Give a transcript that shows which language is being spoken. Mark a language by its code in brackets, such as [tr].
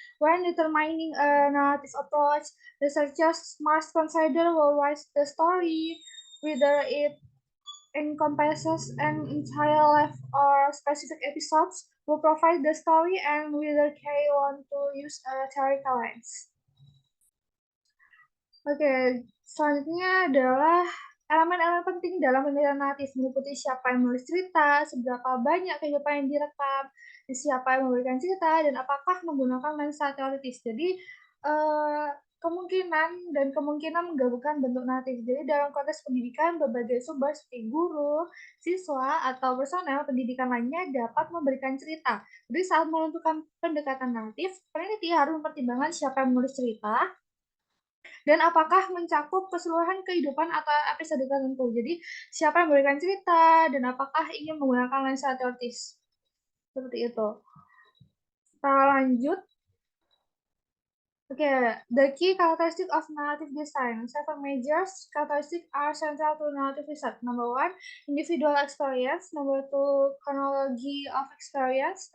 [en] When determining a narrative approach, researchers must consider who writes the story, whether it encompasses an entire life or specific episodes, who provide the story, and whether they want to use a theoretical lens. [id] Oke, selanjutnya adalah elemen-elemen penting dalam penelitian naratif, meliputi siapa yang menulis cerita, seberapa banyak kehidupan yang direkam, siapa yang memberikan cerita, dan apakah menggunakan lensa teoritis. Jadi, kemungkinan menggabungkan bentuk naratif. Jadi, dalam konteks pendidikan, berbagai sumber seperti guru, siswa, atau personel pendidikan lainnya dapat memberikan cerita. Jadi, saat menentukan pendekatan naratif, peneliti harus mempertimbangkan siapa yang menulis cerita, dan apakah mencakup keseluruhan kehidupan atau episode tertentu. Jadi, siapa yang memberikan cerita, dan apakah ingin menggunakan lensa teoritis. Seperti itu. Kita lanjut. [en] The key characteristic of narrative design. 7 major characteristics are central to narrative research. Number 1, individual experience. Number 2, chronology of experience.